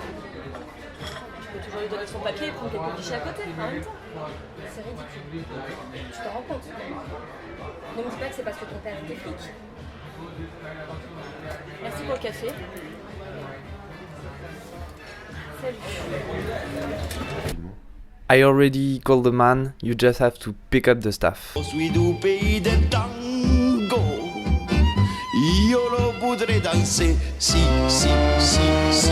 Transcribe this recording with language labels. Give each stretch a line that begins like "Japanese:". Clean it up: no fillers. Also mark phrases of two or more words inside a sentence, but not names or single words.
French: Tu peux toujours lui donner son papier et prendre quelques clichés à côté, en même temps. C'est ridicule. Tu t'en rends compte. Ne me dis pas que c'est parce que ton père était flic. Merci pour le café. Salut.
English: I already called the man, you just have to pick up the stuff.
French: Je suis du pays del tango.
Italian: Io lo potrei danser, si, si, si, si.